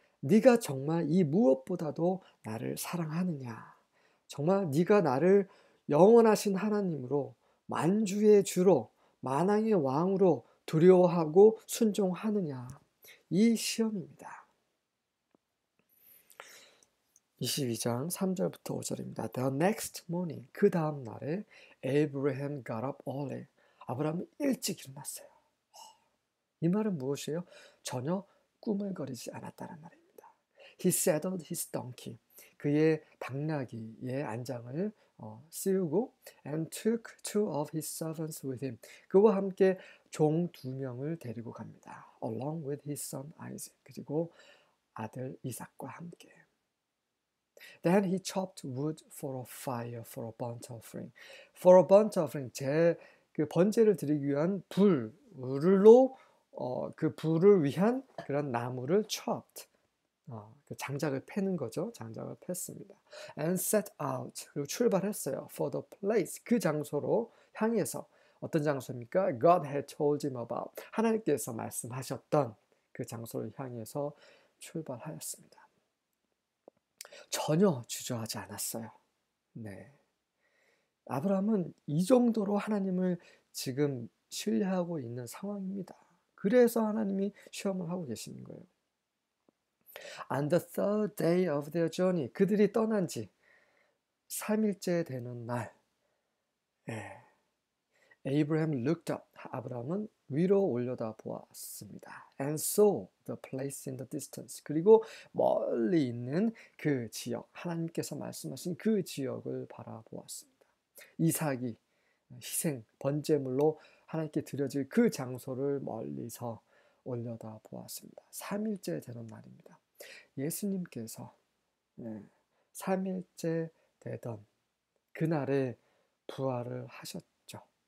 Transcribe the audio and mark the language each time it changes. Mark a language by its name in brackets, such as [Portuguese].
[Korean] 네가 정말 이 무엇보다도 나를 사랑하느냐? 정말 네가 나를 영원하신 하나님으로, 만주의 주로, 만왕의 왕으로 두려워하고 순종하느냐? 이 시험입니다. 22장 3절부터 5절입니다. [English] The next morning, [Korean] 그 다음 날에 [English] Abraham got up early. [Korean] 아브라함은 일찍 일어났어요. 이 말은 무엇이에요? 전혀 꾸물거리지 않았다는 말입니다. [English] He saddled his donkey. [Korean] 그의 당나귀의 안장을 씌우고 [English] and took two of his servants with him. [Korean] 그와 함께 종 2명을 데리고 갑니다. [English] Along with his son Isaac. [Korean] 그리고 아들 이삭과 함께. [English] Then he chopped wood for a fire for a burnt offering. For a burnt offering. [Korean] 그 번제를 드리기 위한 불로 그 불을 위한 그런 나무를 chopped. 그 장작을 패는 거죠. 장작을 팼습니다. [English] And set out. [Korean] 그리고 출발했어요. [English] For the place. [Korean] 그 장소로 향해서. 어떤 장소입니까? [English] God had told him about. [Korean] 하나님께서 말씀하셨던 그 장소를 향해서 출발하였습니다. 전혀 주저하지 않았어요. 네. 아브라함은 이 정도로 하나님을 지금 신뢰하고 있는 상황입니다. 그래서 하나님이 시험을 하고 계시는 거예요. [English] On the third day of their journey, [Korean] 그들이 떠난 지 3일째 되는 날, [English] Abraham looked up. [Korean] 아브라함은 위로 올려다 보았습니다. [English] And saw the place in the distance. [Korean] 그리고 멀리 있는 그 지역, 하나님께서 말씀하신 그 지역을 바라보았습니다. 이삭이 희생, 번제물로 하나님께 드려질 그 장소를 멀리서 올려다 보았습니다. 3일째 되는 날입니다. 예수님께서 3일째 되던 그날에 부활을 하셨죠.